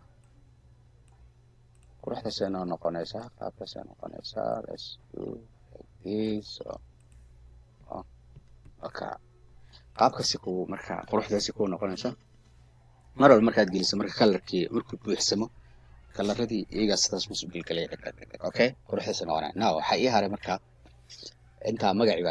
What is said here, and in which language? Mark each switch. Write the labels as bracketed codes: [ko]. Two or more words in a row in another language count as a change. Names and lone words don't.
[so] quruxdaasay noo noqonaysaa qaabkaasay noqonaysaa [en] let's do like this [so] okay qaabkaasi ku marka quruxdaasi ku noqonaysaa mar walba markaad geliso marka kalarkii markuu buuxsamo kalaradii iyaga sidaas musubil galay okay quruxdaasi noqonaya now waxaa ii haray marka intaa magacii baa